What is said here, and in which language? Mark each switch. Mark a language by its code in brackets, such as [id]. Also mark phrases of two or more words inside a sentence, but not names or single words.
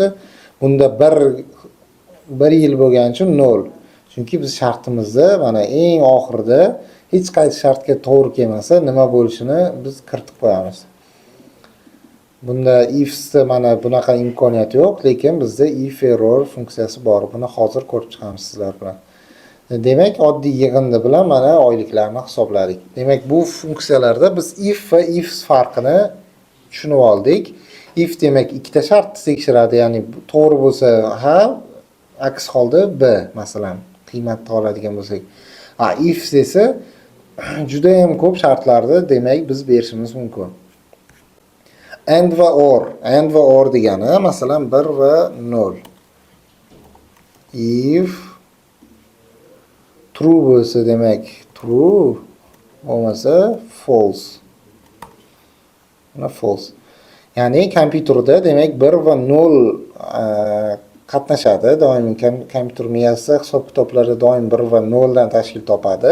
[uz] Bunda 1 yil bo'lgani uchun 0. Chunki biz shartimizda mana eng oxirida hech qaysi shartga to'g'ri kelmasa nima bo'lishini biz kiritib qo'yamiz. Bunda ifsda mana bunaqa imkoniyat yo'q, lekin bizda [en] if error [uz] funksiyasi bor. Buni hozir ko'rib chiqamiz sizlar bilan. Demak, oddiy yig'indi bilan mana oyliklarni hisobladik. Demak, bu funksiyalarda biz if va ifs farqini tushunib oldik. If demak ikkita shartni tekshiradi, ya'ni to'g'ri bo'lsa ha, aks holda b, masalan, qiymatni oladigan bo'lsak. Ifs esa juda ham ko'p shartlarda demak biz berishimiz mumkin. And va or degani masalan 1 va 0. [en] If true [uz] bo'lsa demak true, bo'lmasa false. Mana false. Ya'ni kompyuterda demak 1 va 0 qatnashadi. Doim kompyuter miyasi hisob kitoblarda doim 1 va 0 dan tashkil topadi.